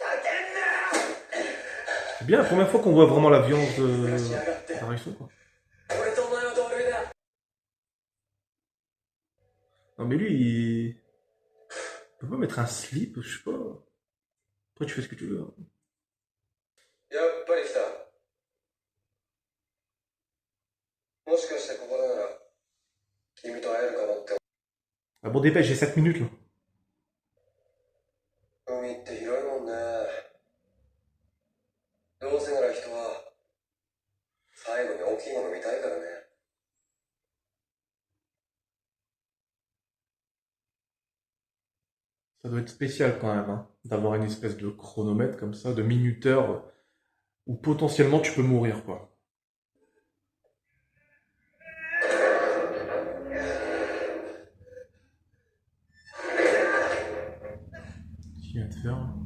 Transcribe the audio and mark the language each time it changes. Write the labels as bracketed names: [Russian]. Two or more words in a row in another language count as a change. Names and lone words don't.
[French] C'est bien la première fois qu'on voit vraiment la violence d'Arisu, quoi. Non mais lui, il peut pas mettre un slip, je sais pas. Après, tu fais ce que tu veux, hein. [Japanese] やっぱり来たもしかしてここなら君と会えるかもって [French] Ah bon, dépêche, j'ai 7 minutes, là. [Japanese] 海って広いもんねどうせなら人は最後に大きいもの見たいからね [French] Ça doit être spécial quand même, hein, d'avoir une espèce de chronomètre comme ça, de minuteur, où potentiellement tu peux mourir, quoi. Qu'est-ce qu'il vient de faire, là?